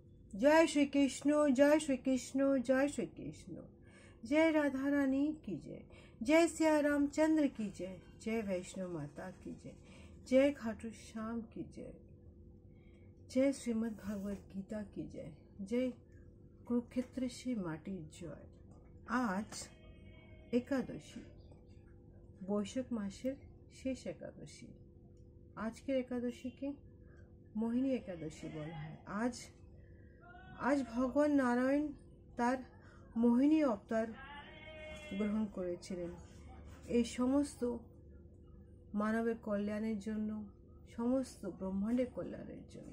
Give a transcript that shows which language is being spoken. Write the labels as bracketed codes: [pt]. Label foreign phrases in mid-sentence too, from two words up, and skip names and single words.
[hi] जय श्री कृष्ण, जय श्री कृष्ण, जय श्री कृष्ण। जय राधा रानी की जय, जय सिया रामचंद्र की जय, जय वैष्णव माता की जय, जय खाटू श्याम की जय, जय श्रीमद् भगवद गीता की जय, जय कुरुक्षेत्र से माटी जय। आज एकादशी, [bn] বৈশাখ মাসের শেষ একাদশী। আজকের একাদশীকে মোহিনী একাদশী বলা হয়। আজ ভগবান নারায়ণ তার মোহিনী অবতার গ্রহণ করেছিলেন এই সমস্ত মানবের কল্যাণের জন্য, সমস্ত ব্রহ্মাণ্ডের কল্যাণের জন্য।